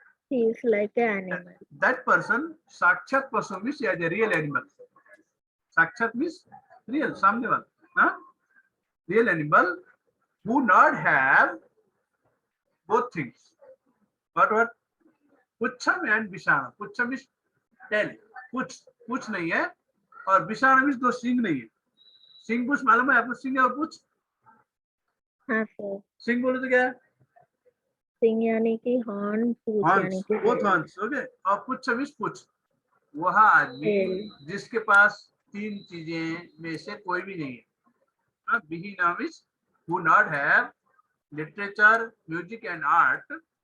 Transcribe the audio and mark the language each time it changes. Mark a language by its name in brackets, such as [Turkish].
[English] he is like an animal. that person sakshat pasu means as a real animal. Sakshat means real, [Hindi] सामने वाला, [English] huh? Real animal who not have both things. What? पुच्छम and विषाण. [Hindi] पुच्छम [English] means tail, [Hindi] पुछ नहीं है, और विषाण means दो सिंग नहीं है. सिंग पुछ मालूम है आपको? सिंग और पुछ. हाँ सर, सिंग बोले तो क्या है? सिंग यानी कि हॉर्न, पूछ यानी [English] horns, [Hindi] कि [English] Both horns. [Hindi] ओके, और पुच्छ means पुछ. वह आदमी [English] tail. [Hindi] जिसके पास तीन चीजें में से कोई भी नहीं है. [English] विहीना means who not have literature, music and art.